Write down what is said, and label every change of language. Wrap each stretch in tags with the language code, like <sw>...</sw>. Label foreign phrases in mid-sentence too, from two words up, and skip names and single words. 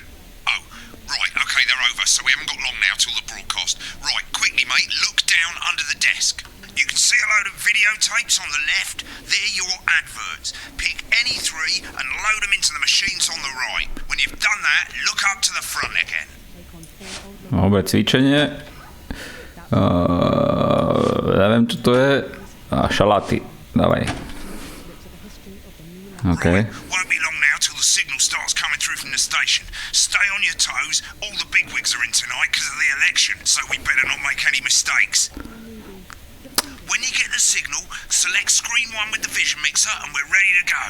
<en>Oh, right, okay, they're over, so we haven't got long now till the broadcast. Right, quickly, mate, look down under the desk. You can see a load of videotapes on the left. They're your adverts. Pick any three and load them into the machines on the right. When you've done that, look up to the front again.</en> <sk>Dobre, cvičenie. Neviem, čo to je. Šaláty. Dávaj. OK.</sk> <en>Won't be long now till the signal starts coming through from the station. Stay on your toes. All the bigwigs are in tonight because of the election, so we better not make any mistakes. When you get the signal, select screen 1 with the vision mixer and we're ready to go.</en>